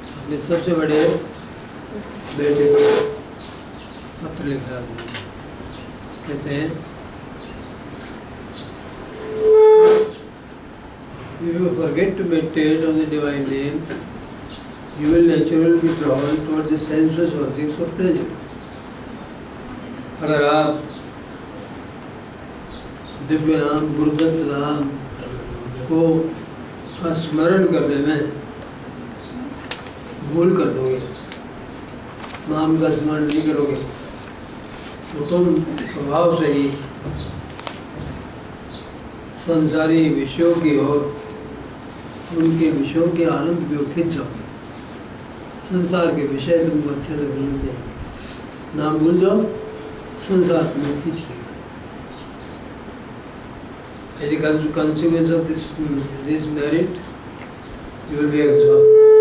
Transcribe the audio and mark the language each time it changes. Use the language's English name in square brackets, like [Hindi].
[Hindi] ये सबसे बड़े बेटे को पत्र लिखा है। कहते हैं [English] if you forget to meditate on the divine name, you will naturally be drawn towards the sensuous objects of pleasure. [Hindi] अगर आप दिव्य नाम गुरुदत्त नाम को का स्मरण करने में भूल कर दोगे, नाम का स्मरण नहीं करोगे, तो तुम स्वभाव से ही संसारी विषयों की ओर, उनके विषयों के आनंद की ओर खिंच जाओगे। संसार के विषय तुमको अच्छे लगने लग जाएंगे, नाम भूल जाओ, संसार में खींच लेगा। [English] As a consequence of this merit, you will be exhausted.